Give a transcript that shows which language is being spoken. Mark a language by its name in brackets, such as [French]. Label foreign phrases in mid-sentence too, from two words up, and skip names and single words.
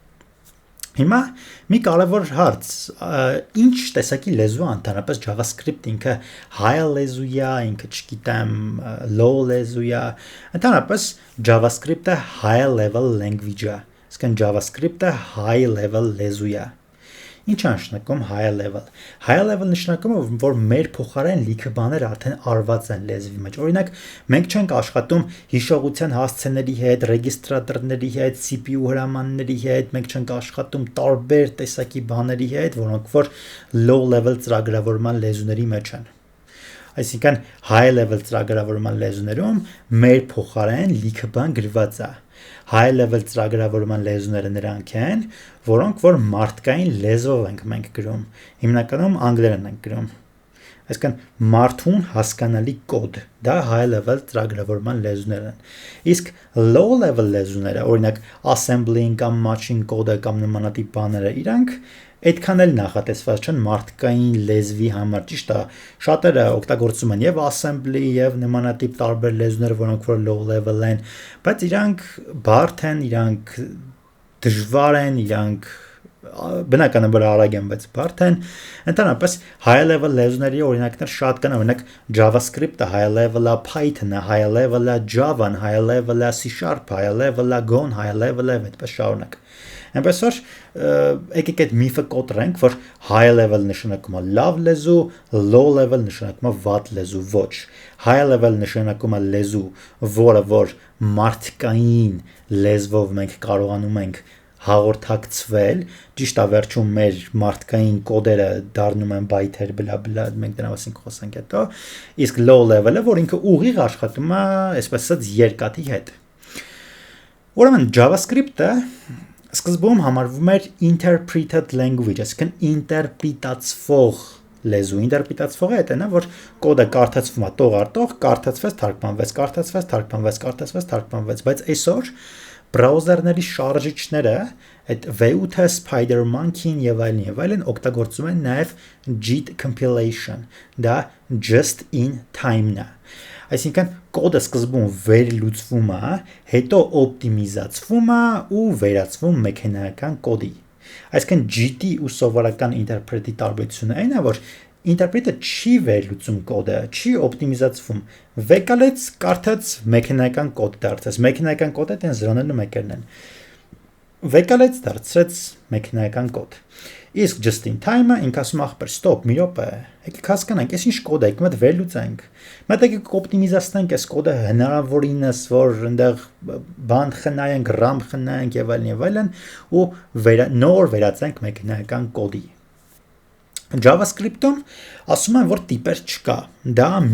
[Armenian] Հիմա մի կարևոր հարց, ինչ տեսակի լեզու է ընդհանրապես JavaScript ինքը high լեզու է, ինքը չգիտեմ low լեզու է, ընդհանրապես JavaScript-ը [English] high level language [Armenian] է, այսինքն JavaScript-ը [English] high level [Armenian] լեզու է։ Ինչ է նշանակում [English] high level։ High level [Armenian] նշանակում է, որ մեր փոխարեն լիքը բաներ արդեն արված են լեզվի մեջ։ Օրինակ, մենք չենք աշխատում հիշողության հասցեների հետ, ռեգիստրատորների հետ, CPU հրամանների հետ, մենք չենք աշխատում տարբեր տեսակի բաների հետ, որոնք որ [English] low level [Armenian] ծրագրավորման լեզուների մեջ են։ Այսինքն [English] high level [Armenian] ծրագրավորման լեզուներում մեր փոխարեն լիքը բան գրված է։ [English] High level [Armenian] ծրագրավորման լեզուները նրանք են, որոնք որ մարդկային լեզվով ենք մենք գրում, հիմնականում անգլերեն ենք գրում։ Այսինքն մարդուն հասկանալի կոդ, դա [English] high level [Armenian] ծրագրավորման լեզուներ են։ Իսկ [English] low level [Armenian] լեզուները, օրինակ assembly-ing կամ [English] matching code- [Armenian] ը կամ նմանատիպ բաները, իրանք այդքան էլ նախատեսված չեն մարդկային լեզվի համար, ճիշտ է, շատերը օգտագործում են եւ assembly եւ նմանատիպ տարբեր լեզուներ, որոնք որ [English] low level [Armenian] են, բայց իրանք բարդ են, իրանք դժվար են, իրանք բնականաբար արագ են, բայց բարդ են։ Ընդհանրապես [English] high level [Armenian] լեզուների օրինակներ շատ կան, օրինակ JavaScript-ը [English] high level- [Armenian] ը, Python-ը [English] high level- [Armenian] ը, Java-ն [English] high level- [Armenian] ը, C#, [English] high level- [Armenian] ը, Go-ն [English] high level- [Armenian] ը, այդպես շարունակ։ Այնպես որ եկեք այդ միֆը կոտրենք, որ [English] high level [Armenian] նշանակում է լավ լեզու, [English] low level [Armenian] նշանակում է վատ լեզու, ոչ։ [English] High level [Armenian] նշանակում է լեզու, որը որ մարդկային լեզվով մենք կարողանում ենք հաղորդակցվել, ճիշտ է վերջում մեր մարդկային կոդերը դառնում են բայթեր, բլա, մենք դրա մասին խոսենք հետո, իսկ [English] low level- [Armenian] ը, որ ինքը ուղիղ աշխատում է, այսպես ասած, երկաթի հետ։ Ուրեմն JavaScript-ը սկզբում համարվում էր [English] interpreted language, [Armenian] այսինքն ինտերպրետացվող լեզու, ինտերպրետացվողը այդ է, որ կոդը կարդացվում է տող առ տող, կարդացվեց, թարգմանվեց, կարդացվեց, թարգմանվեց, կարդացվեց, թարգմանվեց, բայց այսօր բրաուզերների շարժիչները, այդ V8-ը, Spider-Monkey-ն եւ այլն օգտագործում են նաեւ [English] JIT compilation, [Armenian] դա [English] just in time- [Armenian] ն է։ Այսինքն կոդը սկզբում վերլուծվում է, հետո օպտիմիզացվում է ու վերածվում մեքենայական կոդի։ Այսինքն JIT-ի ու սովորական ինտերպրետի տարբերությունը այն է, որ ինտերպրետը չի վերլուծում կոդը, չի օպտիմիզացվում, վեկալեց, կարդաց, մեքենայական կոդ դարձած, մեքենայական կոդը դեն 0-ն ու 1-ն են, վեկալեց, դարձրեց մեքենայական կոդ, իսկ [English] just in time- [Armenian] ը ինք ասում ախպեր, ստոպ, մի րոպե, եկեք հասկանանք, այս ինչ կոդ է, եկեք մտ վերլուծենք, մտ եկեք օպտիմիզացնենք այս կոդը հնարավորինս, որ ընդեղ բան խնայենք, RAM խնայենք եւ այլն, ու նոր վերածենք մեքենայական կոդի։ JavaScript-ում ասում են, որ տիպեր չկա, դա